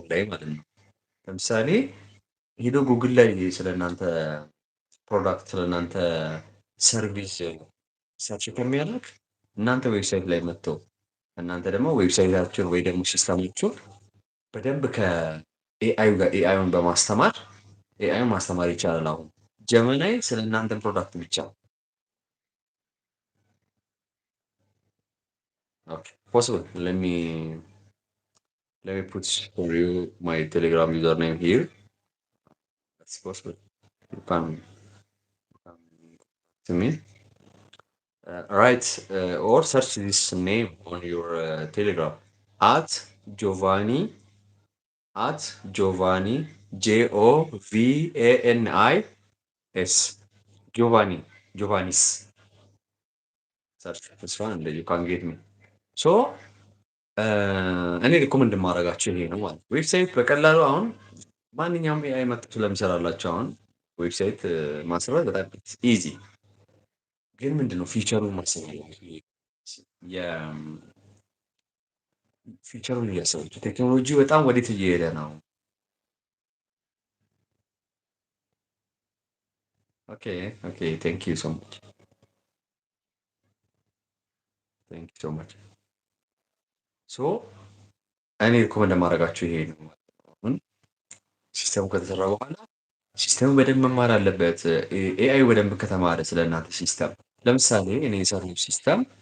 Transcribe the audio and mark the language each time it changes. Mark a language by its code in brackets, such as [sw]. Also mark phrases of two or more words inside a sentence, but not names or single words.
[am] ላይ ማለት ነው። ለምሳሌ ሄዶ ጉግል ላይ ስለ እናንተ ፕሮዳክት ስለ እናንተ ሰርቪስ ሰርች ከሚያደርግ እናንተ ዌብሳይት ላይ መጥተው እናንተ ደግሞ ዌብሳይታችሁን ወይ ደግሞ ሲስተማችሁን በደንብ ከኤአዩ ጋር ኤአዩን በማስተማር ኤአዩን ማስተማር ይቻላል። አሁን ጀመናይ ስለ እናንተን ፕሮዳክት ብቻ possible. [en] Let me put for you my Telegram username here. That's possible. You can to me. Write or search this name on your Telegram at Giovanni አት ጆቫኒ JOVANIS ጆቫኒ ጆቫኒስ ሰርች this one and you can get me so [am] እኔ ሪኮመንድ የማደርጋቸው ይሄ ነው ማለት ዌብሳይት በቀላሉ አሁን ማንኛውም ኤአይ መጥቶ ስለሚሰራላቸው አሁን ዌብሳይት ማስራት በጣም ኢዚ ግን ምንድነው ፊቸሩን ማሰብ አለብህ የፊቸሩን እያሰብክ ቴክኖሎጂ በጣም ወዴት እየሄደ ነው [en] okay okay thank you so much thank you so much so [am] እኔ ሪኮመንድ የማደርጋቸው ይሄ ነው ማለት ነው አሁን ሲስተሙ ከተሰራ በኋላ ሲስተሙ በደንብ መማር አለበት ኤአይ በደንብ ከተማረ ስለ እናንተ ሲስተም ለምሳሌ እኔ የሰራው ሲስተም